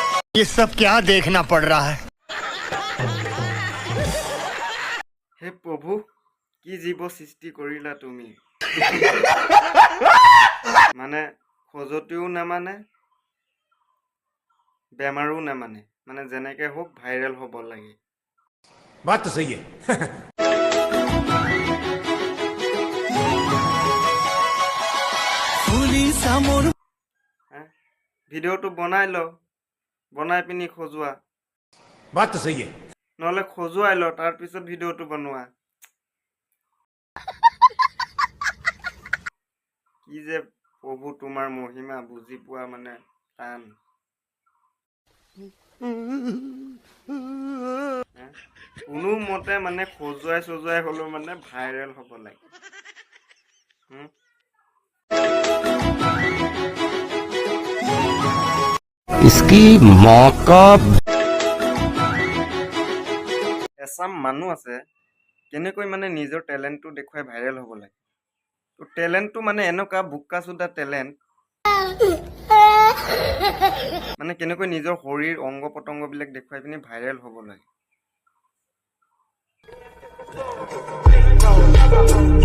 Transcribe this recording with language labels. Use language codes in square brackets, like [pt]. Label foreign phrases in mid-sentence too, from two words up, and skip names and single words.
[hi] ये सब क्या देखना पड़ रहा है? हे प्रभु [as] কি জীৱ সৃষ্টি কৰিলা তুমি মানে খজতিও নামানে বেমাৰো নামানে মানে যেনেকে হোক ভাইৰেল হ'ব লাগে [hi] बात तो सही है [as] ভিডিঅ'টো বনাই ল বনাই পিনি খজোৱা [hi] बात तो सही है [as] নহ'লে খজুৱাই ল তাৰ পিছত ভিডিঅ'টো বনোৱা কি যে প্ৰভু তোমাৰ মহিমা বুজি পোৱা মানে টান কোনো মতে মানে খজুৱাই হ'লেও মানে ভাইৰেল হ'ব লাগে [hi] इसकी मौका [as] এচাম মানুহ আছে কেনেকৈ মানে নিজৰ টেলেণ্টটো দেখুৱাই ভাইৰেল হ'ব লাগে তো টেলেণ্টটো মানে এনেকুৱা বুক্কা চোদা টেলেণ্ট মানে কেনেকৈ নিজৰ শৰীৰ অংগ পতংগবিলাক দেখুৱাই পিনি ভাইৰেল হ'ব লাগে